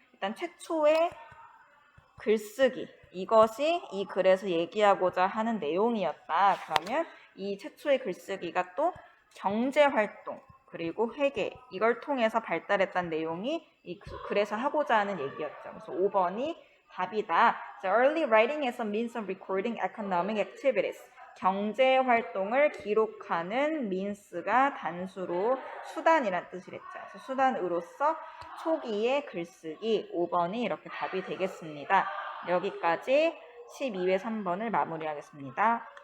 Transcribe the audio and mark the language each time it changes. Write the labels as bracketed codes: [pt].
[ko] 일단 최초의 글쓰기, 이것이 이 글에서 얘기하고자 하는 내용이었다. 그러면 이 최초의 글쓰기가 또 경제활동, 그리고 회계, 이걸 통해서 발달했다는 내용이 이 글에서 하고자 하는 얘기였죠. 그래서 5번이 답이다. [en] So early writing is a means of recording economic activities. [ko] 경제 활동을 기록하는 means가 단수로 수단이란 뜻이랬죠. 그래서 수단으로서 초기의 글쓰기 5번이 이렇게 답이 되겠습니다. 여기까지 12회 3번을 마무리하겠습니다.